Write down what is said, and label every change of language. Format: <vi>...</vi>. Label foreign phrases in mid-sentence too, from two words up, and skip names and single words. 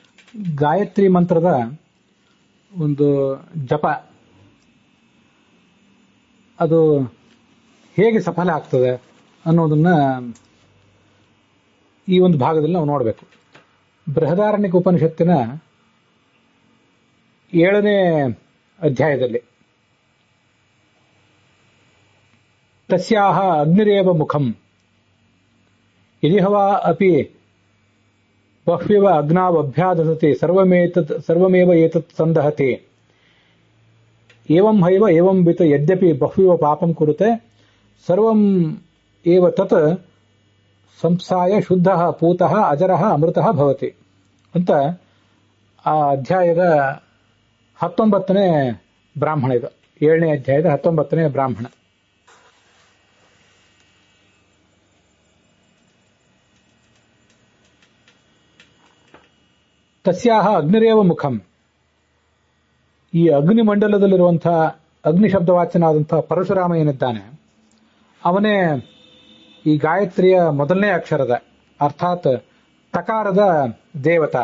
<kn>ಗಾಯತ್ರಿ ಮಂತ್ರದ ಒಂದು ಜಪ ಅದು ಹೇಗೆ ಸಫಲ ಆಗ್ತದೆ ಅನ್ನೋದನ್ನ ಈ ಒಂದು ಭಾಗದಲ್ಲಿ ನಾವು ನೋಡಬೇಕು. ಬೃಹದಾರಣ್ಯಕ ಉಪನಿಷತ್ತಿನ 7ನೇ ಅಧ್ಯಾಯದಲ್ಲಿ</kn> <sa>ತಸ್ಯಾಹ ಅಗ್ನಿರೇವ ಮುಖಂ ಯದಿಹವಾ ಅಪಿ ಬಹ್ವ್ಯವ ಅಗ್ನಾವಭ್ಯಾದಸತಿ ಸರ್ವಮೇವ ಏತತ್ ಸಂದಹತಿ ಏವಂ ಹೈವ ಏವಂ ವಿತ್ ಯದ್ಯಪಿ ಬಹ್ವ್ಯವ ಪಾಪಂ ಕುರುತೆ ಸರ್ವಂ ಏವ ತತ್ ಸಂಸಾಯ ಶುದ್ಧಃ ಪೂತಃ ಅಜರಃ ಅಮೃತಃ ಭವತಿ</sa> <kn>ಅಂತ ಆ ಅಧ್ಯಾಯದ 19ನೇ ಬ್ರಾಹ್ಮಣ. ಇದು 7ನೇ ಅಧ್ಯಾಯದ 19ನೇ ಬ್ರಾಹ್ಮಣ.</kn> <sa>ತಸ್ಯಾಹ ಅಗ್ನಿರೇವ ಮುಖಂ,</sa> <kn>ಈ ಅಗ್ನಿಮಂಡಲದಲ್ಲಿರುವಂತಹ ಅಗ್ನಿ ಶಬ್ದವಾಚ್ಯನಾದಂತಹ ಪರಶುರಾಮ ಏನಿದ್ದಾನೆ ಅವನೇ ಈ ಗಾಯತ್ರಿಯ ಮೊದಲನೇ ಅಕ್ಷರದ ಅರ್ಥಾತ್ ತಕಾರದ ದೇವತಾ.</kn>